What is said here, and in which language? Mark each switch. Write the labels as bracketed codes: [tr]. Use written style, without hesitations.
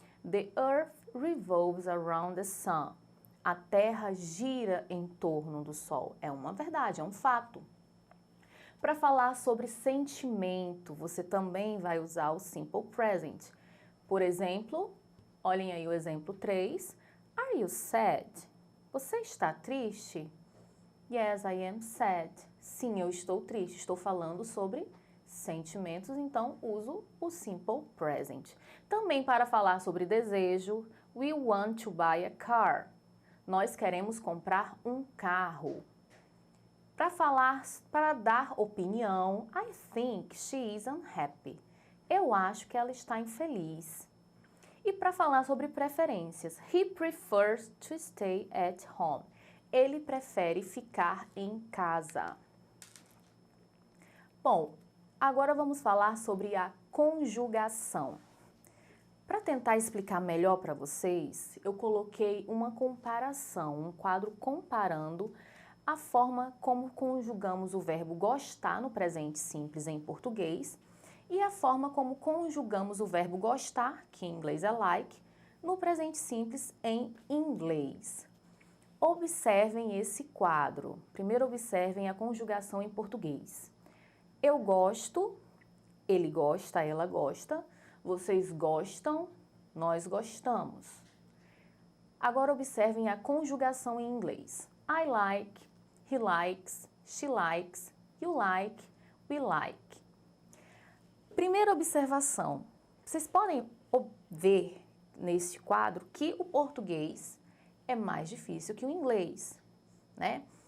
[en] The earth revolves around the sun. [pt] A Terra gira em torno do Sol. É uma verdade, é um fato. Para falar sobre sentimento, você também vai usar o Simple Present. Por exemplo, olhem aí o exemplo 3. [en] Are you sad? [pt] Você está triste? [en] Yes, I am sad. [pt] Sim, eu estou triste. Estou falando sobre sentimentos, então uso o Simple Present. Também para falar sobre desejo, [en] we want to buy a car. [pt] Nós queremos comprar um carro. Para dar opinião, [en] I think she is unhappy. [pt] Eu acho que ela está infeliz. E para falar sobre preferências, [en] he prefers to stay at home. [pt] Ele prefere ficar em casa. Bom, agora vamos falar sobre a conjugação. Para tentar explicar melhor para vocês, eu coloquei uma comparação, um quadro comparando a forma como conjugamos o verbo gostar no presente simples em português e a forma como conjugamos o verbo gostar, que em inglês é like, no presente simples em inglês. Observem esse quadro. Primeiro observem a conjugação em português. Eu gosto, ele gosta, ela gosta, vocês gostam, nós gostamos. Agora observem a conjugação em inglês. [en] I like, he likes, she likes, you like, we like. [pt] Primeira observação. Vocês podem ver neste quadro que o português é mais difícil que o inglês, né?